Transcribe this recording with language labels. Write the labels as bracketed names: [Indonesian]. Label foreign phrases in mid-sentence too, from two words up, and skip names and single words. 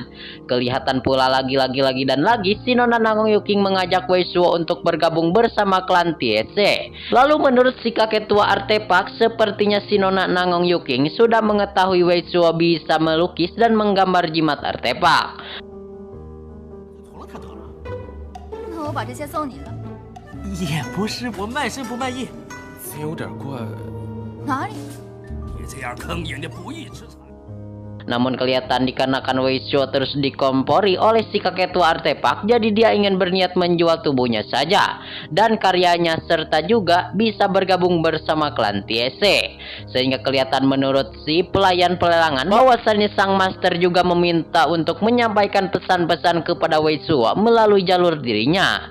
[Indonesian] Kelihatan pula lagi dan lagi si Nona Nangung Yuking mengajak Wei Suo untuk bergabung bersama klan Tiese. Lalu menurut si kakek tua artefak, sepertinya si Nona Nangung Yuking sudah mengetahui Wei Suo bisa melukis dan menggambar jimat artefak. [Chinese] 我把这些送你了。也不是，我卖身不卖艺。真有点怪。哪里？别这样坑人家不义之财。 [Indonesian] Namun kelihatan dikarenakan Wei Suo terus dikompori oleh si kakek tua artefak, jadi dia ingin berniat menjual tubuhnya saja dan karyanya serta juga bisa bergabung bersama klan Tiese. Sehingga kelihatan menurut si pelayan pelelangan bahwasannya sang master juga meminta untuk menyampaikan pesan-pesan kepada Wei Suo melalui jalur dirinya.